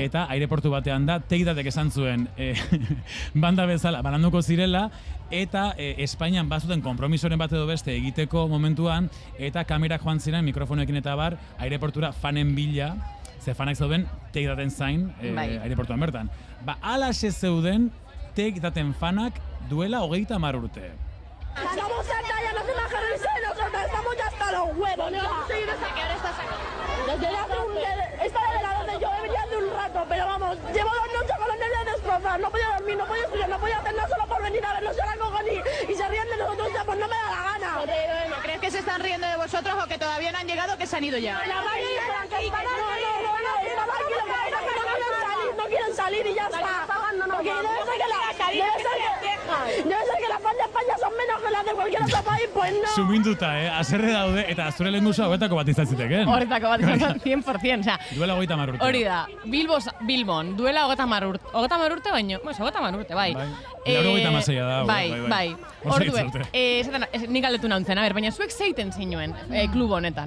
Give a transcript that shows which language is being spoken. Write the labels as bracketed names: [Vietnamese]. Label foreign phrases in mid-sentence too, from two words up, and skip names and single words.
[Basque] eta aireportu batean da, Take Datek esan zuen banda bezala bananduko zirela, eta Espainian bazuten konpromisoren bat edo beste egiteko momentuan, eta kamerak joan ziren mikrofonoekin eta bar, aireportura fanen bila, ze fanak zeuden Take Daten zain aireportuan bertan. Alaxe zeuden Take Daten fanak duela 30 urte. [Spanish] Estamos acá, ya no se bajan el seno, estamos ya hasta los huevos, ¿no? Sí, desde que ahora estás acá. Desde esta de donde yo venía hace un rato, pero vamos, llevo 2 noches con los nervios destrozados, no podía dormir, no podía estudiar, no podía hacer nada solo por venir a vernos, yo la cojo y se ríen de nosotros, ya pues no me da la gana. ¿Crees que se están riendo de vosotros o que todavía no han llegado o que se han ido ya? No quieren salir y ya está. Porque debe ser que las fans de España son menos que las de cualquier otro país, pues no. [Basque] Suminduta, haserre daude, eta zure lehenguzu hauetako bat izan zitekeen. Horretako bat izan 100%, osea. Duela 30 urte. Hori da, Bilbon, duela 30 urte. 30 urte baino, 30 urte, bai. Lauro 26 da, bai. Orduen, nik galdetu nauntzen, baina zuek zeiten zinuen klub honetan.